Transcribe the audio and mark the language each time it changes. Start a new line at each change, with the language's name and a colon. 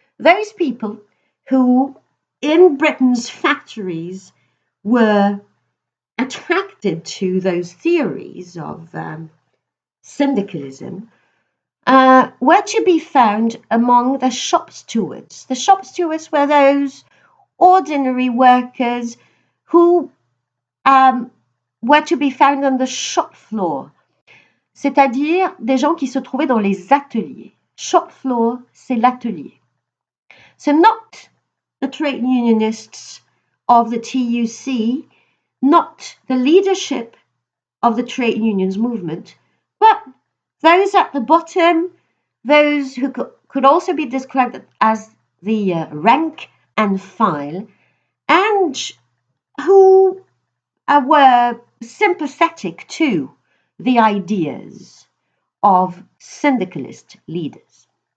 English: Those people who, in Britain's factories, were attracted to those theories of syndicalism were to be found among the shop stewards. The shop stewards were those ordinary workers who were to be found on the shop floor,
French: c'est-à-dire des gens qui se trouvaient dans les ateliers. Shop floor, c'est l'atelier.
English: So not the trade unionists of the TUC, not the leadership of the trade unions movement, but those at the bottom, those who could also be described as the rank and file, and who were sympathetic to the ideas of syndicalist leaders.